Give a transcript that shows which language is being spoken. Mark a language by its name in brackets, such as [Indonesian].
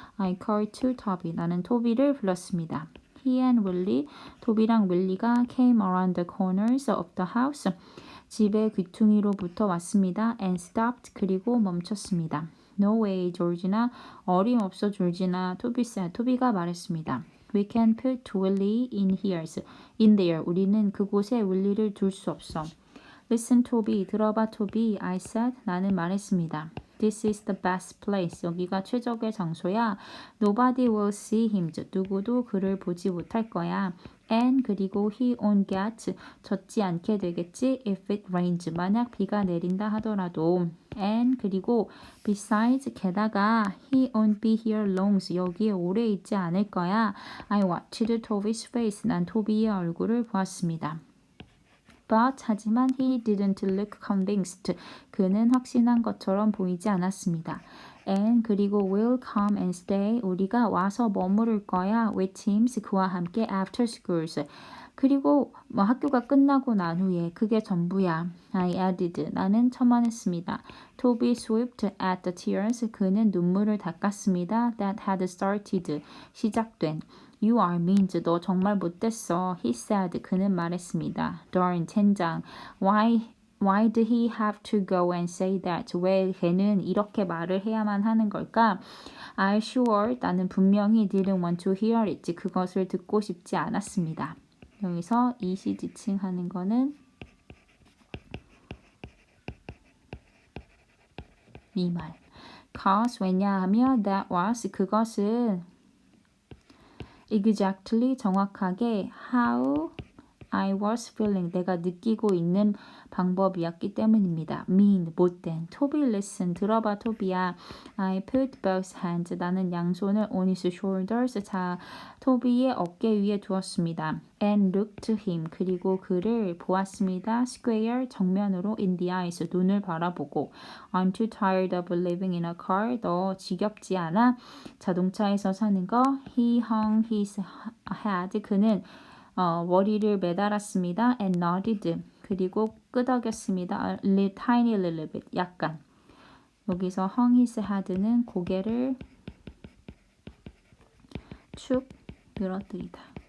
[English] I called to Toby. [Korean] 나는 토비를 불렀습니다. [English] He and Willie. [Korean] 토비랑 윌리가 [English] came around the corners of the house. [Korean] 집의 귀퉁이로부터 왔습니다. [English] And stopped. [Korean] 그리고 멈췄습니다. [English] No way, Georgina. [Korean] 어림없어, 조지나. 토비가 말했습니다. [English] We can put Willie in there. [Korean] 우리는 그곳에 윌리를 둘 수 없어. [English] Listen, Toby. [Korean] 들어봐, 토비. [English] I said. [Korean] 나는 말했습니다. [English] This is the best place. [Korean] 여기가 최적의 장소야. [English] Nobody will see him. [Korean] 누구도 그를 보지 못할 거야. [English] And 그리고 he won't get. [Korean] 젖지 않게 되겠지. [English] If it rains. [Korean] 만약 비가 내린다 하더라도. [English] And 그리고 besides. 게다가 he won't be here long. [Korean] 여기에 오래 있지 않을 거야. [English] I watched Toby's face. [Korean] 난 토비의 얼굴을 보았습니다. [English] But 하지만 he didn't look convinced. [Korean] 그는 확신한 것처럼 보이지 않았습니다. [English] And 그리고 will come and stay. [Korean] 우리가 와서 머무를 거야. [English] with him. [Korean] 그와 함께 [English] after schools. [Korean] 그리고 학교가 끝나고 난 후에 그게 전부야. [English] I added. [Korean] 나는 첨언했습니다. [English] Toby swept at the tears. [Korean] 그는 눈물을 닦았습니다. [English] That had started. [Korean] 시작된. [English] You are mean. [Korean] 너 정말 못됐어. [English] He said. [Korean] 그는 말했습니다. [English] Darn, [Korean] 젠장. [English] Why did he have to go and say that? [Korean] 왜 걔는 이렇게 말을 해야만 하는 걸까? [English] I sure. [Korean] 나는 분명히 [English] didn't want to hear it. [Korean] 그것을 듣고 싶지 않았습니다. 여기서 이시 지칭하는 거는 이 말. [English] Cause 왜냐하면 that was 그것은 exactly 정확하게 how I was feeling [Korean] 내가 느끼고 있는 방법이었기 때문입니다. mean 못된 토비 listen 들어봐 토비야. [English] I put both hands [Korean] 나는 양손을 [English] on his shoulders [Korean] 자 토비의 어깨 위에 두었습니다. [English] and looked to him [Korean] 그리고 그를 보았습니다. [English] square 정면으로 in the eyes 눈을 바라보고 I'm too tired of living in a car [Korean] 너 지겹지 않아? 자동차에서 사는 거 [English] he hung his head [Korean] 그는 머리를 매달았습니다. [English] and nodded. [Korean] 그리고 끄덕였습니다. [English] A tiny little bit. 약간. [Korean] 여기서 [English] hung his head [Korean] 는 고개를 축 늘어뜨리다.